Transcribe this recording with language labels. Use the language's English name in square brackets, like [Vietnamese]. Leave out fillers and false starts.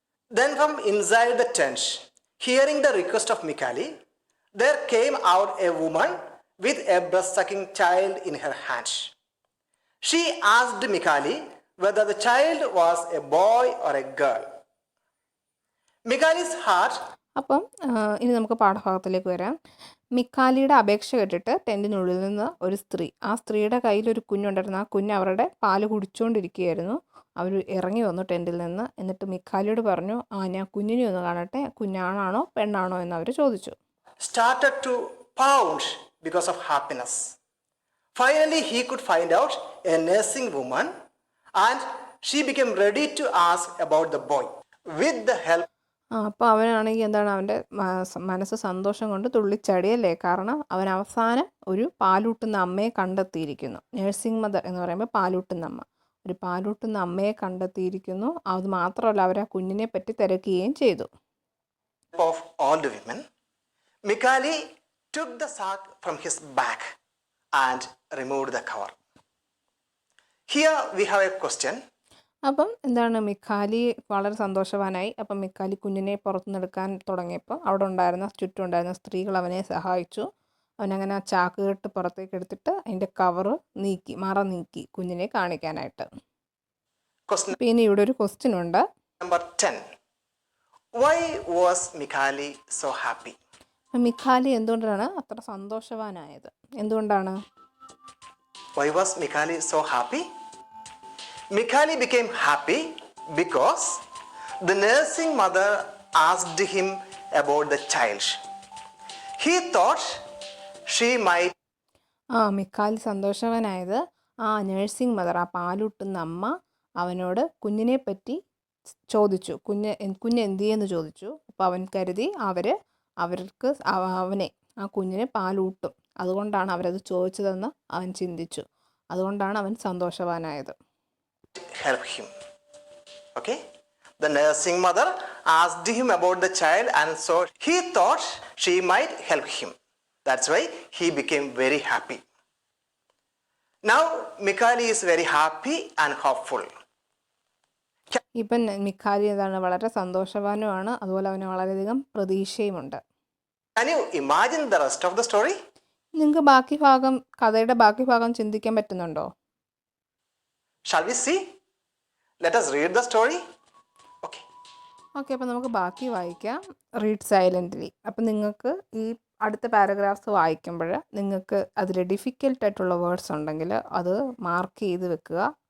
[English] Then from inside the tent, hearing the request of Mikali, there came out a woman with a breast-sucking child in her hand. She asked Mikali whether the child was a boy or a girl. Mikali's heart. [Malayalam] അപ്പം ഇനി നമുക്ക് പാഠഭാഗത്തിലേക്ക് വരാം. മിക്കാലിയുടെ അപേക്ഷ കേട്ടിട്ട് ടെൻറ്റിനുള്ളിൽ നിന്ന് ഒരു സ്ത്രീ, ആ സ്ത്രീയുടെ കയ്യിൽ ഒരു കുഞ്ഞുണ്ടായിരുന്നു. ആ കുഞ്ഞ് അവരുടെ പാല് കുടിച്ചുകൊണ്ടിരിക്കുകയായിരുന്നു. അവർ ഇറങ്ങി വന്നു ടെൻറ്റിൽ നിന്ന്. എന്നിട്ട് മിക്കാലിയോട് പറഞ്ഞു, ഞാൻ കുഞ്ഞിനെ ഒന്ന് കാണട്ടെ, കുഞ്ഞാണാണോ പെണ്ണാണോ എന്ന് അവർ ചോദിച്ചു. [English] Started to pound because of happiness. Finally he could find out a nursing woman and she became ready to ask about the boy with the help. [Malayalam] അപ്പോൾ അവനാണെങ്കിൽ എന്താണ്, അവൻ്റെ മനസ്സ് സന്തോഷം കൊണ്ട് തുള്ളിച്ചടിയല്ലേ. കാരണം അവൻ അവസാനം ഒരു പാലൂട്ടുന്ന അമ്മയെ കണ്ടെത്തിയിരിക്കുന്നു. നേഴ്സിംഗ് മദർ എന്ന് പറയുമ്പോൾ പാലൂട്ടുന്ന അമ്മ, ഒരു പാലൂട്ടുന്ന അമ്മയെ കണ്ടെത്തിയിരിക്കുന്നു. അത് മാത്രമല്ല, അവർ ആ കുഞ്ഞിനെ പറ്റി തിരക്കുകയും ചെയ്തു. [English] Of all the women, Mikali took the sack from his back and removed the cover. Here we have a question. [Malayalam] അപ്പം എന്താണ്, മിക്കാലി വളരെ സന്തോഷവാനായി. അപ്പം മിക്കാലി കുഞ്ഞിനെ പുറത്തുനിന്നെടുക്കാൻ തുടങ്ങിയപ്പോൾ അവിടെ ഉണ്ടായിരുന്ന ചുറ്റുമുണ്ടായിരുന്ന സ്ത്രീകൾ അവനെ സഹായിച്ചു. അവനങ്ങനെ ആ ചാക്ക് കെട്ട് പുറത്തേക്ക് എടുത്തിട്ട് അതിൻ്റെ കവറ് നീക്കി, മറ നീക്കി കുഞ്ഞിനെ കാണിക്കാനായിട്ട്. പിന്നെ ഇവിടെ ഒരു ക്വസ്റ്റ്യൻ ഉണ്ട്. [English] Number 10. Why was Mikali so happy? [Malayalam] മിക്കാലി എന്തുകൊണ്ടാണ് അത്ര സന്തോഷവാനായത്? എന്തുകൊണ്ടാണ്? [English] Why was Mikali so happy? Mikali became happy because the nursing mother asked him about the child. He thought she might. [Malayalam] മിക്കാലി സന്തോഷവാനായത് nursing mother, ആ പാലൂട്ടുന്ന അമ്മ അവനോട് കുഞ്ഞിനെ പറ്റി ചോദിച്ചു. കുഞ്ഞ് എന്ത് ചെയ്യുമെന്ന് ചോദിച്ചു. അപ്പോൾ അവൻ കരുതി അവർക്ക് അവനെ, ആ കുഞ്ഞിനെ പാലൂട്ടും, അതുകൊണ്ടാണ് അവരത് ചോദിച്ചതെന്ന് അവൻ ചിന്തിച്ചു. അതുകൊണ്ടാണ് അവൻ സന്തോഷവാനായത്. [English] Help him. Okay? The nursing mother asked him about the child and so he thought she might help him. That's why he became very happy. Now Mikali is very happy and hopeful. [Malayalam] ഇപ്പം മിക്കാലി എന്താണ്, വളരെ സന്തോഷവാനുമാണ്. അതുപോലെ അവന് വളരെയധികം പ്രതീക്ഷയുമുണ്ട്. [English] Can you imagine the rest of the story? [Malayalam] നിങ്ങൾക്ക് കഥയുടെ ബാക്കി ഭാഗം ചിന്തിക്കാൻ പറ്റുന്നുണ്ടോ? [English] Shall we see? Let us read the story. Okay. [Malayalam] Okay, അപ്പോൾ നമുക്ക് ബാക്കി വായിക്കാം. Read silently. അപ്പം നിങ്ങൾക്ക് ഈ അടുത്ത പാരഗ്രാഫ്സ് വായിക്കുമ്പോൾ നിങ്ങൾക്ക് അതിൽ ഡിഫിക്കൽട്ടായിട്ടുള്ള വേർഡ്സ് ഉണ്ടെങ്കിൽ അത് മാർക്ക് ചെയ്ത് വെക്കുക.